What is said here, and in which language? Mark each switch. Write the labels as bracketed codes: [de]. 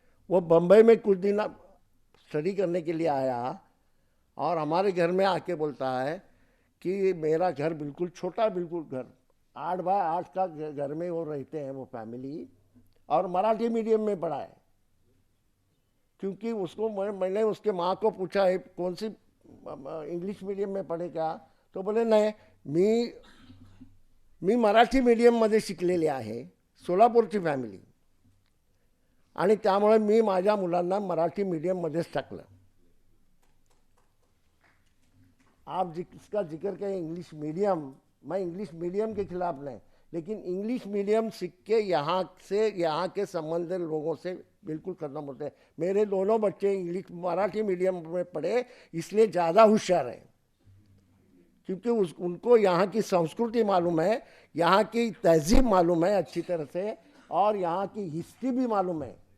[hi] वो बम्बई में कुछ दिन स्टडी करने के लिए आया और हमारे घर में आके बोलता है कि मेरा घर बिल्कुल छोटा, बिल्कुल घर 8 बाय 8 का घर में वो रहते हैं वो फैमिली, और मराठी मीडियम में पढ़ा है। क्योंकि उसको मैंने उसके माँ को पूछा है कौन सी इंग्लिश मीडियम में पढ़े क्या, तो बोले [mr] नाही मी मराठी मीडियममध्ये शिकलेले आहे, सोलापूरची फॅमिली, आणि त्यामुळे मी माझ्या मुलांना मराठी मीडियममध्येच टाकलं। [hi] आप जिसका जिक्र करें इंग्लिश मीडियम, मैं इंग्लिश मीडियम के खिलाफ नहीं, लेकिन इंग्लिश मीडियम सीख के यहाँ के संबंधित लोगों से बिल्कुल खत्म होते हैं। मेरे दोनों बच्चे इंग्लिश मराठी मीडियम में पढ़े इसलिए ज़्यादा होशियार हैं, क्योंकि उनको यहाँ की संस्कृति मालूम है, यहाँ की तहजीब मालूम है अच्छी तरह से, और यहाँ की हिस्ट्री भी मालूम है।